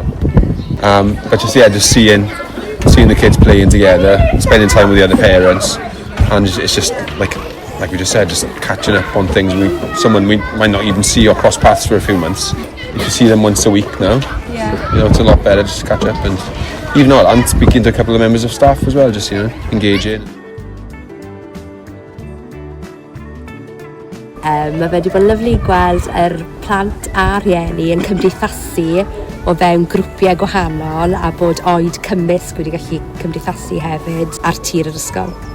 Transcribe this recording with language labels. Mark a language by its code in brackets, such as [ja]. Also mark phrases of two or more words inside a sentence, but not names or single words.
[en] But just seeing the kids playing together, spending time with the other parents, and it's just like we just said, just catching up on things someone we might not even see or cross paths for a few months. You can see them once a week now. Yeah. You know, it's a lot better just to catch up, and even though I'm speaking to a couple of members of staff as well, just, you know, engaging. [cy] Mae fe wedi bod yn lyflu gweld yr plant a rhieni yn cymdeithasu o fewn grwpiau gwahanol a bod oed cymysg wedi gallu cymdeithasu hefyd ar tir yr ysgol.